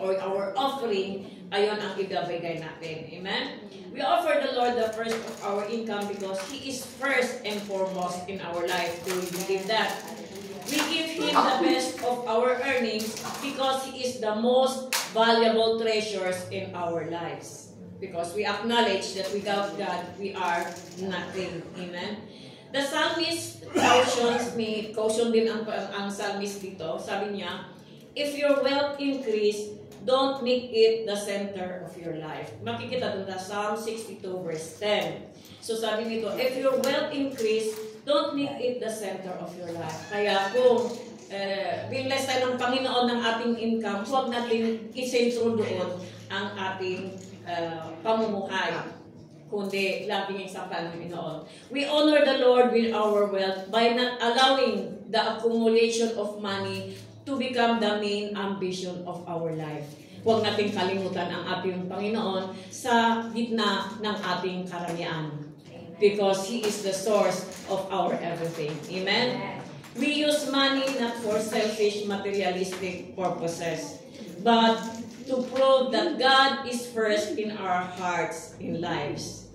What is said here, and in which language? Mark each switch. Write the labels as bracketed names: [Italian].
[English] Or our offering, [Filipino] ayun ang ibibigay natin. [English] Amen? We offer the Lord the first of our income because He is first and foremost in our life. Do we believe that? We give Him the best of our earnings because He is the most valuable treasures in our lives. Because we acknowledge that without God, we are nothing. Amen? The psalmist caution [Filipino] din ang [English] psalmist [Filipino] dito. Sabi niya, [English] if your wealth increase, don't make it the center of your life. [Filipino] Makikita doon sa [English] Psalm 62 verse 10. [Filipino] So sabi nito, [English] if your wealth increase, don't make it the center of your life. [Filipino] Kaya kung binless tayo ng Panginoon ng ating income, huwag natin isentro doon ang ating pamumuhay, kundi laging sa Panginoon. [English] We honor the Lord with our wealth by not allowing the accumulation of money to become the main ambition of our life. [Filipino] Huwag nating kalimutan ang ating Panginoon sa gitna ng ating karamihan. [English] Because He is the source of our everything. Amen? We use money not for selfish materialistic purposes, but to prove that God is first in our hearts and lives.